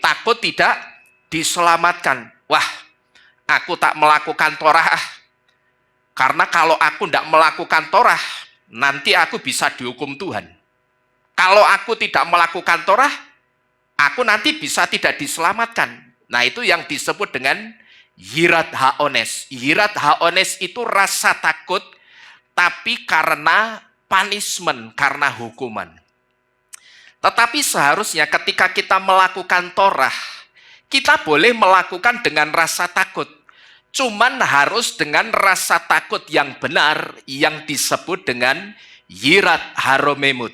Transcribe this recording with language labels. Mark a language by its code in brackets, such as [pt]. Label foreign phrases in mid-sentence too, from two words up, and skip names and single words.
[id] Takut tidak diselamatkan. Wah, aku tak melakukan Torah karena kalau aku tidak melakukan Torah nanti aku bisa dihukum Tuhan. Kalau aku tidak melakukan Torah, aku nanti bisa tidak diselamatkan. Nah, itu yang disebut dengan [he] יראת העונש. יראת העונש [id] itu rasa takut, tapi karena punishment, karena hukuman. Tetapi seharusnya ketika kita melakukan Torah, kita boleh melakukan dengan rasa takut. Cuman harus dengan rasa takut yang benar, yang disebut dengan [he] יראת הרוממות.